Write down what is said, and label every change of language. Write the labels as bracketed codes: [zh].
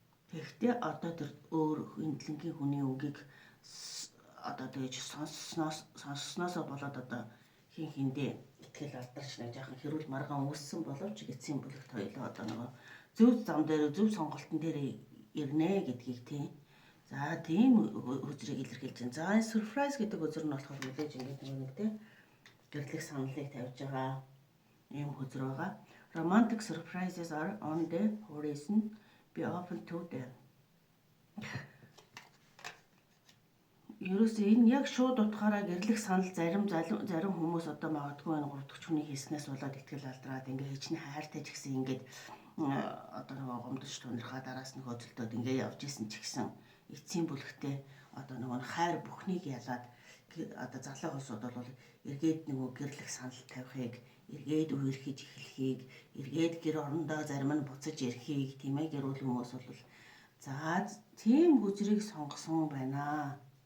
[mn] Тэгэхдээ одоо тэр өөр хөндлөнгийн хүний үгийг одоо тэгж сонссносоо болоод одоо хиндээ итгэл алдарч нэг жоохон хэрүүл маргаан үүссэн боловч эцсийн бүлэгт хоёлоо одоо нэг зөв зам дээр зөв сонголтон дээр ирнэ гэдгийг тийм. За тийм хөзрийг илэрхийлж байна. За энэ surprise гэдэг хөзөр нь болохоор үлээж ингээд нэг тийм гэрлэх саналыг тавьж байгаа ийм хөзөр байгаа. [en] Romantic surprises are on the horizon. Be open to them. [mn] Ерөөсөө энэ яг шууд утгаараа гэрлэх санал зарим хүмүүс одоо магадгүй энэ гуравдагч хүний хийснээс болоод итгэл алдраад ингээ хичнээн хайртай ч гэсэн ингээд одоо нэг гомдож тунирхаа дараас нь хөдөлтөд ингээ явж исэн ч гэсэн эцсийн бүлэгтээ одоо нэг хайр бүхнийг ялаад одоо залуу хүмүүсд бол эргээд нөгөө гэрлэх санал тавихыг эргээд үерхэж эхлэхийг эргээд гэр орондоо зарим нь буцаж ирэхийг тийм ээ гэр бүл хүмүүс бол за тийм хөзрийг сонгосон байна.